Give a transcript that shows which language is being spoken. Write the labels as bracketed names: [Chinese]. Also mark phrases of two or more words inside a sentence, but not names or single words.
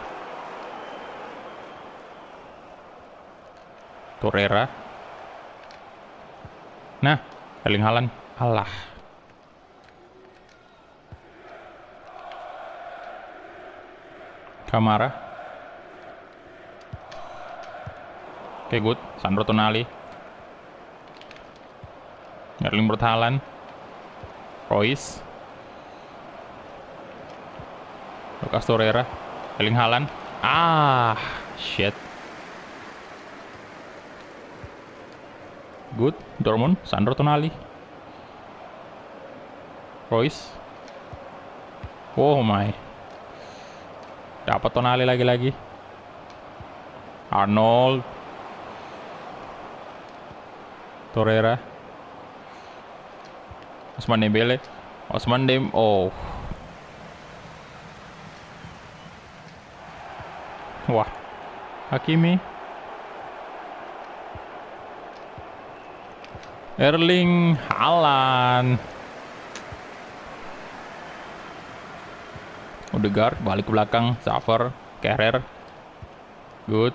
[Indonesian] Torreira. Nah, Erling Haaland. Alah. Kamara. Oke, good. Sandro Tonali. Erling Braut Haaland. Reus. Lucas Torreira, Erling Haaland. Shit. Good, Dortmund, Sandro Tonali. [English] Reus. Oh my. [Indonesian] Dapat Tonali lagi-lagi. Arnold. Torreira. Ousmane Dembele. Oh. Wah, Hakimi, Erling Haaland, Odegaard balik ke belakang, Xaver, Kehrer, good.